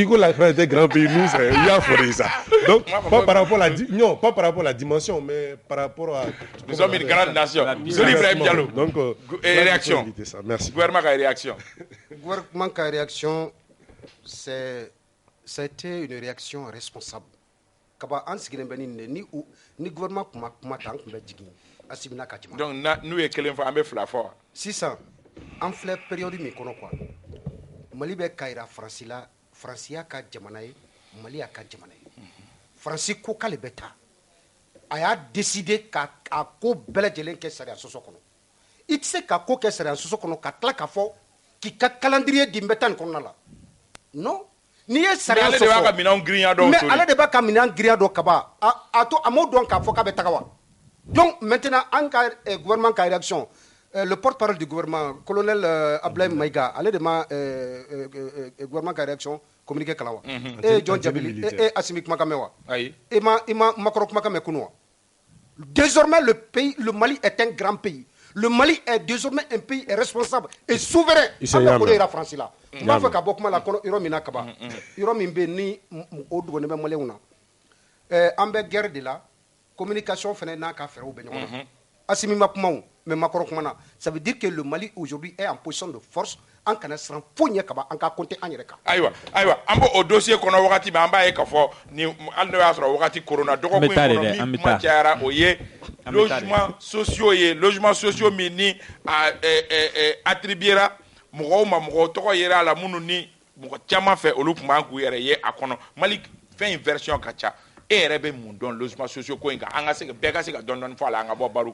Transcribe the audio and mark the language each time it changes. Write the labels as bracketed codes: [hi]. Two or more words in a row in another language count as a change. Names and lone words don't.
[fr] Il est un grand pays, nous il y a forêt ça. Donc, pas par rapport à la dimension, mais par rapport à nous sommes une grande nation. Donc, réaction. Merci. Gouvernement a réaction. Gouvernement a réaction, c'était une réaction responsable. [bm] Kaba an sigilen bɛ ni gouvernement kuma ta an tun bɛ jigin Assimila ka jama. Donc n'u ye kelen fɔ an bɛ fila fɔ. Sisan an filɛ période min kɔnɔ quoi Mali bɛ ka yira Faransiya ka jamana ye Mali y'a ka jamana ye Faransi ko k'ale bɛ taa a y'a décider ka ko bɛɛ lajɛlen kɛ sariya sɔsɔ kɔnɔ i tɛ se ka ko kɛ sariya sɔsɔ kɔnɔ ka tila k'a fɔ k'i ka [fr] calendrier [bm] di n bɛ taa nin kɔnɔna la non. Ni ye sariya sɔsɔ mais ale de b'a ka minɛn girinya dɔ kaba a to a m'o dɔn k'a fɔ k'a bɛ taga wa [fr] donc maintenant [bm] an ka gouvernement ka réaction [fr] le porte-parole du gouvernement colonel Abdoulaye Maïga [bm] ale de ma gouvernement ka réaction communiqué kala wa John Jabili Assimi kumakan mɛn wa i ma makɔrɔ kumakan mɛn kunu wa [fr] désormais le Mali est un grand pays. Le Mali est désormais un pays responsable et souverain. [bm] An bɛ ko de yira France la. N b'a fɛ ka bɔ kuma la yɔrɔ min na kaba yɔrɔ min bɛ ni o dogolen bɛ Maliyɛnw na an bɛ [fr] guerre de la communication [bm] fana n'a ka fɛɛrɛw bɛ ɲɔgɔn na Assimi ma kuma o mais makɔrɔ kuma na [fr] ça veut dire que le Mali aujourd'hui est en position de force [bm] an kana siran foyi ɲɛ kaba an ka compter an yɛrɛ kan. Ayiwa an b'o dossier kɔnɔ wagati min an b'a ye k'a fɔ ni hali n'o y'a sɔrɔ wagati corona dɔgɔkun in kɔnɔ min kuma cayara o ye [fr] logements sociaux [bm] min ni attribuera mɔgɔw ma mɔgɔw tɔgɔ yera a la minnu ni mɔgɔ caman fɛ olu tun b'an k'u yɛrɛ ye a kɔnɔ Mali fɛn in version ka ca e yɛrɛ bɛ mun dɔn [fr] logements sociaux [bm] ko in kan bɛɛ ka se ka dɔɔni fɔ a la an ka bɔ baro